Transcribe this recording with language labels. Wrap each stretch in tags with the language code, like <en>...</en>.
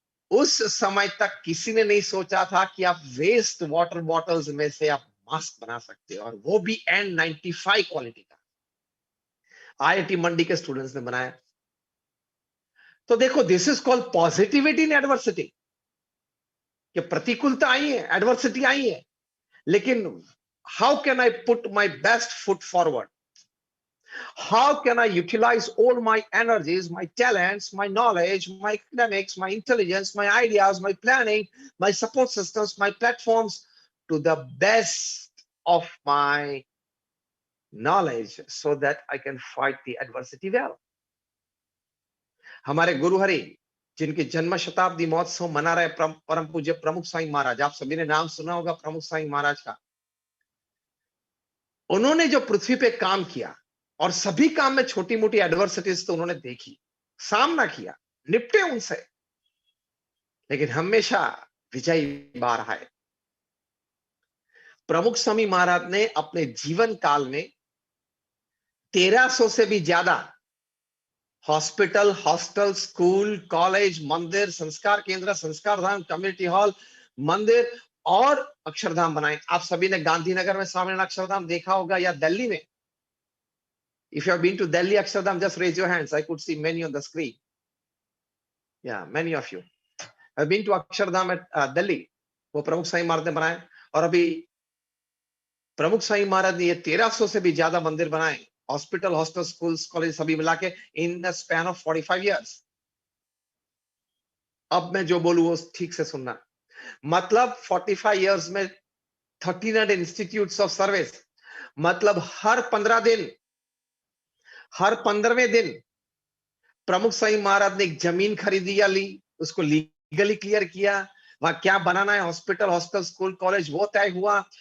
<hi>उस समय तक किसी ने नहीं सोचा था कि आप वेस्ट वाटर बॉटल्स में से आप मास्क बना सकते हो, और वो भी N95 क्वालिटी का। आईआईटी मंडी के स्टूडेंट्स ने बनाया। तो देखो,</hi> <en>This is called positivity in adversity.</en> <hi>कि प्रतिकूलता आई है, एडवर्सिटी आई है, लेकिन</hi> <en>How can I put my best foot forward, how can I utilize all my energies, my talents, my knowledge, my academics, my intelligence, my ideas, my planning, my support systems, my platforms to the best of my knowledge so that I can fight the adversity well.</en> <hi>हमारे गुरुहरि जिनकी जन्म शताब्दी महोत्सव मना रहे परम पूज्य प्रमुख स्वामी महाराज, आप सभी ने नाम सुना होगा प्रमुख स्वामी महाराज का। उन्होंने जो पृथ्वी पे काम किया और सभी काम में छोटी मोटी एडवर्सिटीज तो उन्होंने देखी, सामना किया, निपटे उनसे, लेकिन हमेशा विजयी बार आए। प्रमुख स्वामी महाराज ने अपने जीवन काल में 1300 से भी ज्यादा हॉस्पिटल, हॉस्टल, स्कूल, कॉलेज, मंदिर, संस्कार केंद्र, संस्कार धाम, कम्युनिटी हॉल, मंदिर और अक्षरधाम बनाए। आप सभी ने गांधीनगर में स्वामीनारायण अक्षरधाम देखा होगा या दिल्ली में।</hi> <en>If you have been to Delhi Akshardham, just raise your hands. I could see many on the screen. Yeah, many of you have been to Akshardham at Delhi.</en> <hi>वो प्रमुख स्वामी महाराज ने बनाए और अभी प्रमुख स्वामी महाराज ने ये 1300 से भी ज्यादा मंदिर बनाए, हॉस्पिटल, हॉस्टल, स्कूल्स, कॉलेज सभी मिला के</hi> <en>In the span of 45 years।</en> <hi>अब मैं जो बोलूं वो ठीक से सुनना, मतलब 45 years में 1300 इंस्टीट्यूट्स ऑफ सर्विस, मतलब हर 15 दिन, हर 15वें दिन प्रमुख स्वामी महाराज ने एक जमीन खरीदी या ली, उसको लीगली क्लियर किया, वहां क्या बनाना है, हॉस्पिटल, हॉस्टल, स्कूल, कॉलेज, वो तय हुआ।</hi>